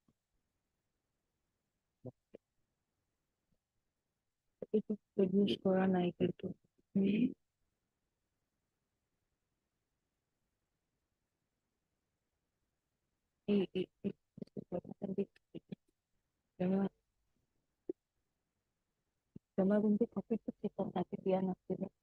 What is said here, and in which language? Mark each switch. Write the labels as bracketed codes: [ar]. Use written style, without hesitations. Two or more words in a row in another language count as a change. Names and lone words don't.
[as] Produce করা নাই কিন্তু জমা কিন্তু কপিটো চেকত তাকে দিয়া নাছিলে